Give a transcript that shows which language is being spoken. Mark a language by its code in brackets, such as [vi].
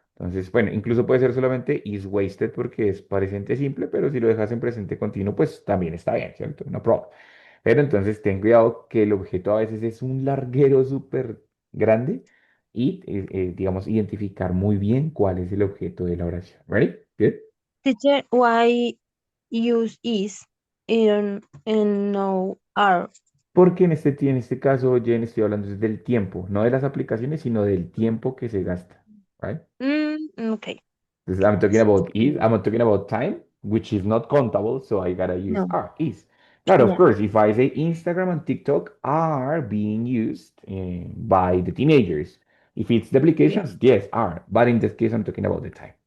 [es] Entonces, bueno, incluso puede ser solamente [en] is wasted [es] porque es presente simple, pero si lo dejas en presente continuo, pues también está bien, ¿cierto? [en] No problem. [es] Pero entonces ten cuidado que el objeto a veces es un larguero súper grande y, digamos, identificar muy bien cuál es el objeto de la oración. [en] ¿Ready? Good. Teacher, why use is and no are? [es] Porque en este caso, Jen, estoy hablando es del tiempo, no de las aplicaciones, sino del tiempo que se gasta. [en] Right? Okay. This I'm talking about is, I'm talking about time, which is not countable, so I gotta use No. are, is. [es] Claro, [en] of Yeah. course, if I say Instagram and TikTok are being used by the teenagers. If it's the Yeah. applications, yes, are. But in this case, I'm talking about the time.